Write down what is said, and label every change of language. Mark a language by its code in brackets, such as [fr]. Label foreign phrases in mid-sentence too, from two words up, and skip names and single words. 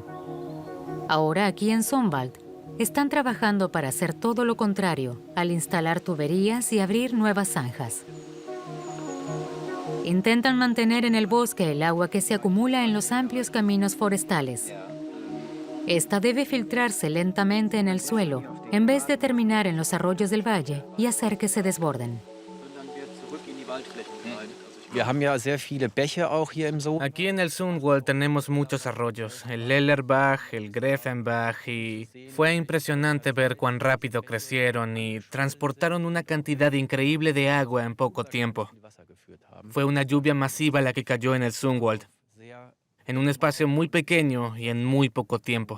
[es] Ahora, aquí en Sonnwald, están trabajando para hacer todo lo contrario, al instalar tuberías y abrir nuevas zanjas. Intentan mantener en el bosque el agua que se acumula en los amplios caminos forestales. Esta debe filtrarse lentamente en el suelo, en vez de terminar en los arroyos del valle y hacer que se desborden. [de] Wir haben ja sehr viele Bäche auch hier im Zoo. [es] Aquí en el Sonnwald tenemos muchos arroyos, el Lellerbach, el Grevenbach, y fue impresionante ver cuán rápido crecieron y transportaron una cantidad increíble de agua en poco tiempo. Fue una lluvia masiva la que cayó en el Sonnwald, en un espacio muy pequeño y en muy poco tiempo.